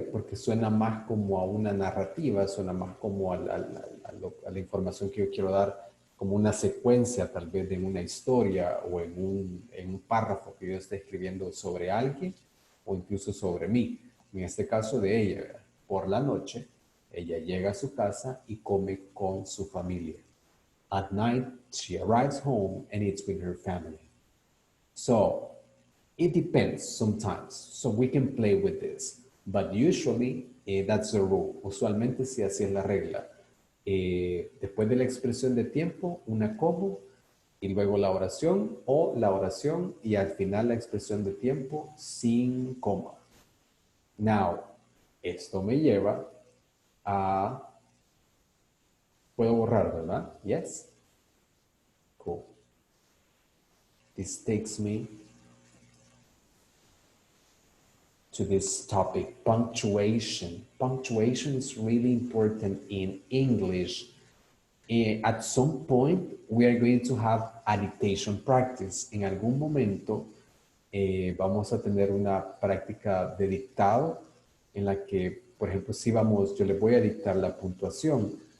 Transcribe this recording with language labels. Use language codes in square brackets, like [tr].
[es] Porque suena más como a una narrativa, suena más como a la información que yo quiero dar, como una secuencia tal vez de una historia o en un párrafo que yo esté escribiendo sobre alguien o incluso sobre mí. En este caso de ella, ¿verdad? Por la noche, ella llega a su casa y come con su familia. [en] At night, she arrives home and eats with her family. So, it depends sometimes. So we can play with this. But usually, that's the rule. [es] Usualmente sí, así es la regla. Después de la expresión de tiempo, una como, y luego la oración, o la oración, y al final la expresión de tiempo sin coma. [en] Now, [es] esto me lleva a... Puedo borrar, ¿verdad? [en] Yes? Cool. This takes me to this topic, punctuation. Punctuation is really important in English. At some point, we are going to have a dictation practice. [es] En algún momento vamos a tener una práctica de dictado en la que, por ejemplo, si yo les voy a dictar la puntuación.